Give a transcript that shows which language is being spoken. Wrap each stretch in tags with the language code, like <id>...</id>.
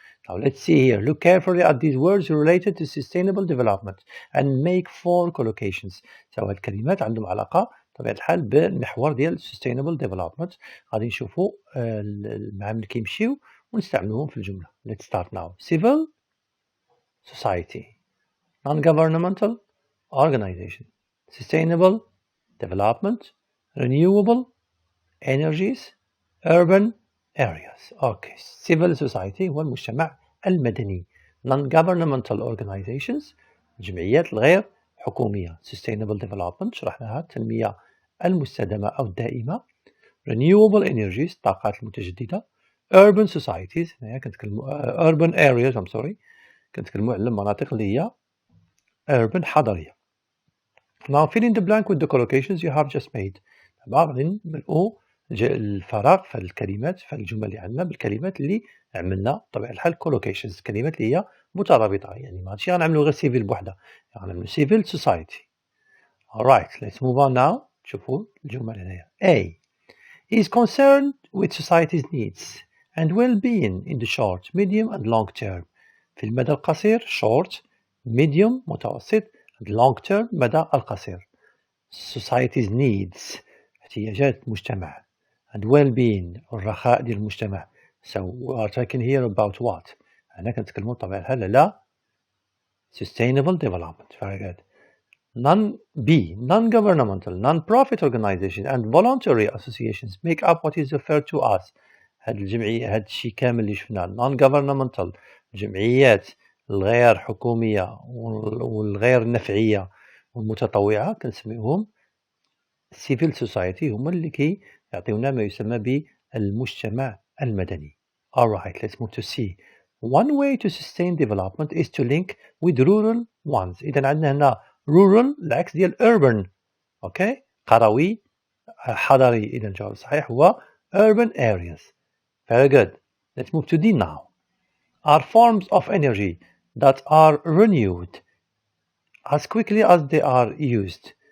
<en>Now let's see here. Look carefully at these words related to sustainable development and make 4 collocations.</en> <ar>So الكلمات عندهم علاقة بطبيعة الحال بالمحور ديال sustainable development. غادي نشوفوا المعامل اللي كيمشيو ونستعملوهم في الجملة.</ar> <en>Let's start now. Civil society, non-governmental organization, sustainable development, renewable energies, urban areas.</en> <ar>Okay, civil society هو المجتمع المدني. Non-governmental organizations الجمعيات الغير حكومية. Sustainable development شرحناها التنمية المستدامة أو الدائمة. Renewable energies الطاقات المتجددة. Urban societies urban areas كنتكلموا على المناطق اللي هي urban حضرية.</ar> <en>Now fill in the blank with the collocations you have just made.</en> <ar>غادي نملؤوا الفراغ في الكلمات في الجمل اللي عندنا بالكلمات اللي عملنا بطبيعة الحال collocations. الكلمات اللي هي مترابطة، يعني ماشي غنعملوا غير civil بوحدها، غنعملوا civil society.</ar> <en>Alright, let's move on now.</en> <ar>شوفوا الجمل هنايا.</ar> <en>A is concerned with society's needs and well-being in the short, medium and long term.</en> <ar>في المدى القصير short, medium متوسط</ar> <en>and long term</en> <ar>مدى القصير. Society's needs احتياجات المجتمع and well-being والرخاء ديال المجتمع.</ar> <en>So we are talking here about what?</en> <ar>هنا كنتكلموا بطبيعة الحال على sustainable development.</ar> <en>Very good. Non-governmental, non-profit organizations and voluntary associations make up what is referred to as.</en> <ar>هاد الجمعية هاد الشيء كامل اللي شفناه non-governmental الجمعيات الغير حكومية والغير نفعية والمتطوعة كنسميهم civil society، هما اللي يعطيونا ما يسمى بالمجتمع المدني.</ar> <en>Alright, let's move to C. One way to sustain development is to link with rural ones.</en> <ar>إذا عندنا هنا rural العكس ديال urban. Okay, قروي حضري. إذا الجواب الصحيح هو urban areas.</ar> <en>Very good. Let's move to D now. Are forms of energy that are renewed as quickly as they are used.</en>